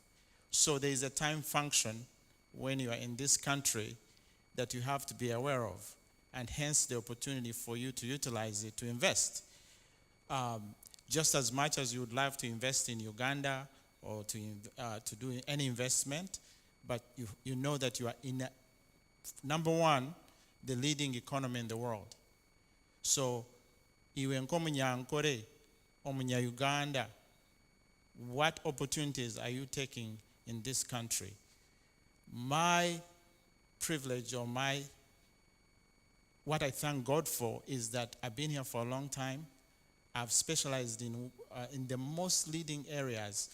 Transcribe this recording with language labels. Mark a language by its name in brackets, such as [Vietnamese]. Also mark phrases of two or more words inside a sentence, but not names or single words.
[English] So there is a time function when you are in this country that you have to be aware of, and hence the opportunity for you to utilize it to invest. Just as much as you would love to invest in Uganda or to do any investment, but you know that you are in number one, the leading economy in the world. So, [Nyankole] iwe nkomunyankore, Uganda, [English] what opportunities are you taking in this country? My privilege or what I thank God for is that I've been here for a long time. I've specialized in the most leading areas.